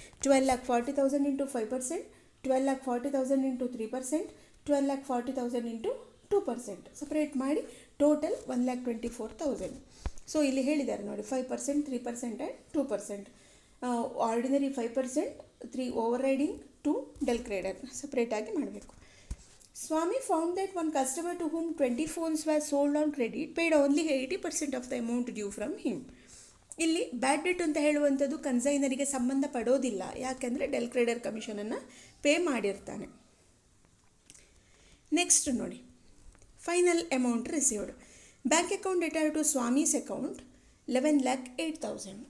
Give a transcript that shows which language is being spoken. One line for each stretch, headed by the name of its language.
English: 12,40,000 into 5%, 12,40,000 into 3%, 12,40,000 into 2%.
Kannada: Separate ಮಾಡಿ total 1,24,000. So ಇಲ್ಲಿ ಹೇಳಿದ್ದಾರೆ ನೋಡಿ 5%, 3% and 2%. Ordinary 5%, 3 over riding, 2 del ಕ್ರೆಡರ್ ಸಪ್ರೇಟಾಗಿ ಮಾಡಬೇಕು.
English: Swami found that one customer to whom 20 phones were sold on credit paid only 80% of the amount due from him.
Kannada: ಇಲ್ಲಿ ಬ್ಯಾಡ್ debt ಅಂತ ಹೇಳುವಂಥದ್ದು ಕನ್ಸೈನರಿಗೆ ಸಂಬಂಧ ಪಡೋದಿಲ್ಲ, ಯಾಕೆಂದರೆ ಡೆಲ್ ಕ್ರೆಡರ್ ಕಮಿಷನನ್ನು ಪೇ ಮಾಡಿರ್ತಾನೆ.
English: Next ನೋಡಿ final amount received. Bank account debtor to Swami's account 11,08,000.